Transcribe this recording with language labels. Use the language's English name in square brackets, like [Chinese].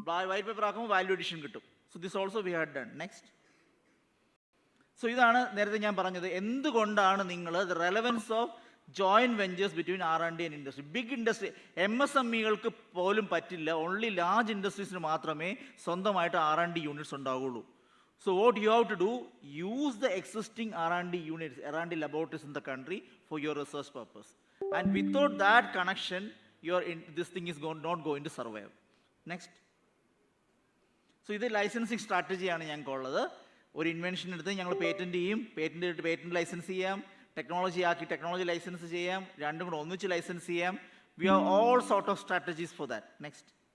[Malayalam] White paper ആക്കുമ്പോൾ value addition കിട്ടും. [English] So this also we had done. [Malayalam] So ഇതാണ് നേരത്തെ ഞാൻ പറഞ്ഞത്, എന്തുകൊണ്ടാണ് നിങ്ങൾ [English] The relevance of joint ventures between R&D and industry. [Malayalam] Big industry MSMEകൾക്ക് പോലും പറ്റില്ല, ഓൺലി ലാർജ് ഇൻഡസ്ട്രീസിന് മാത്രമേ സ്വന്തമായിട്ട് R&D യൂണിറ്റ്സ് ഉണ്ടാവുകയുള്ളൂ. [English] So what you have to do, use the existing R&D units, R&D laboratories in the country for your research purpose. And without that connection, this thing is not going to survive. Next. [Malayalam] So ഇത് licensing സ്ട്രാറ്റജിയാണ് ഞങ്ങൾക്കുള്ളത്. ഒരു invention എടുത്ത് ഞങ്ങൾ patent ചെയ്യും, patent licence ചെയ്യാം, technology licence ചെയ്യാം, രണ്ടും കൂടെ ഒന്നിച്ച് ലൈസൻസ് ചെയ്യാം. [English] We have all sort of strategies for that. Next.